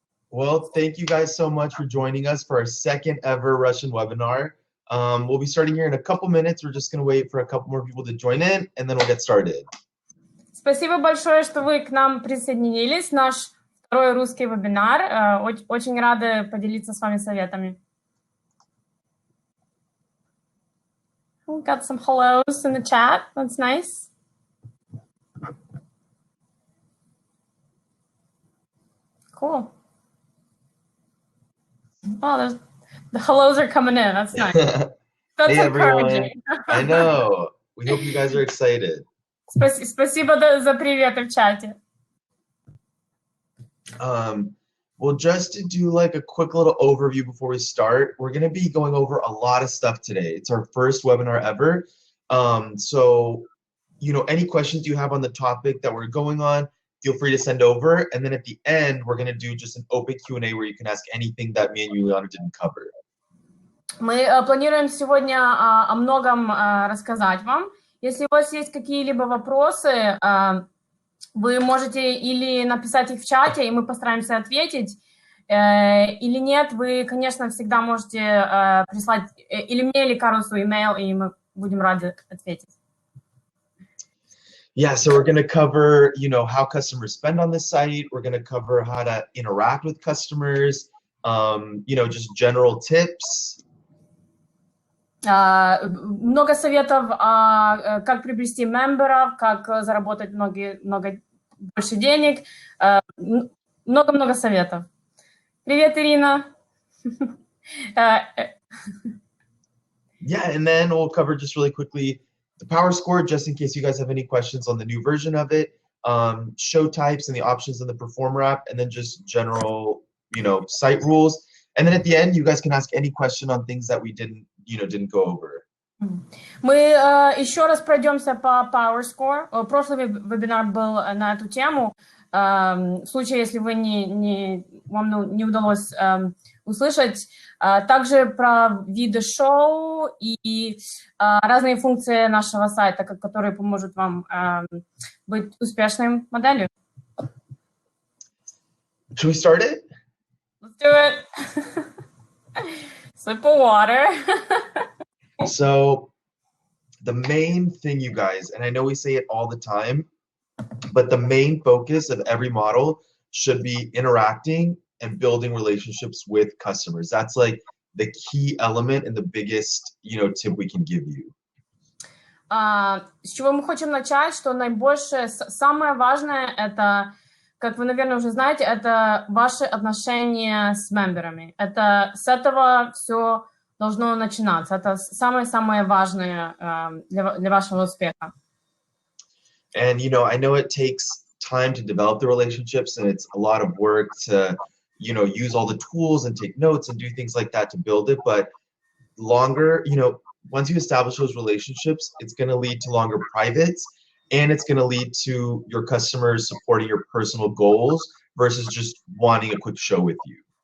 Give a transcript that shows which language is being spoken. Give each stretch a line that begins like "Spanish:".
English: Well, thank you guys so much for joining us for our second ever Russian webinar. We'll be starting here in a couple minutes. We're just going to wait for a couple more people to join in, and then we'll get started.
Russian: Спасибо большое, что вы к нам присоединились. Наш второй русский вебинар. Очень рада поделиться с вами советами.
English: We got some hellos in the chat. That's nice. Cool. Oh, the hellos are coming in. That's nice. That's Hey encouraging. everyone. I know. We hope you guys are excited.
Russian: Спасибо за приветы в чате.
English: Well, just to do like a quick little overview before we start, we're going to be going over a lot of stuff today. It's our first webinar ever. So, any questions you have on the topic that we're going on, feel free to send over. And then at the end, we're going to do just an open Q&A where you can ask anything that me and Yuliana didn't cover.
Russian: Мы планируем сегодня о многом рассказать вам. Если у вас есть какие-либо вопросы, вы можете или написать их в чате, и мы постараемся ответить, или нет, вы, конечно, всегда можете прислать или мне, или Карлосу имейл, и мы будем рады ответить.
English: Yeah, so we're going to cover, how customers spend on this site. We're going to cover how to interact with customers, just general tips.
Russian: Много советов, как приобрести мемберов, как заработать много больше денег. Много-много советов. Привет, Ирина.
English: Yeah, and then we'll cover just really quickly the power score, just in case you guys have any questions on the new version of it, show types and the options in the performer app, and then just general, site rules. And then at the end, you guys can ask any question on things that we didn't go over.
Russian: Мы еще раз пройдемся по Power Score. Прошлый вебинар был на эту тему. В случае, если вы вам не удалось услышать, также про виды шоу и разные функции нашего сайта, которые поможет вам быть успешной моделью.
English: Should we start it? Let's do it. Sip of water. So the main thing, you guys, and I know we say it all the time, but the main focus of every model should be interacting and building relationships with customers. That's like the key element and the biggest, tip we can give you.
Russian: С чего мы хотим начать, что самое важное, это, как вы, наверное, уже знаете, это ваши отношения с мемберами. С этого все должно начинаться. Это самое-самое важное для вашего успеха.
English: And, I know it takes time to develop the relationships, and it's a lot of work to, use all the tools and take notes and do things like that to build it. But longer, once you establish those relationships, it's going to lead to longer privates, and it's going to lead to your customers supporting your personal goals versus just wanting a quick show with you.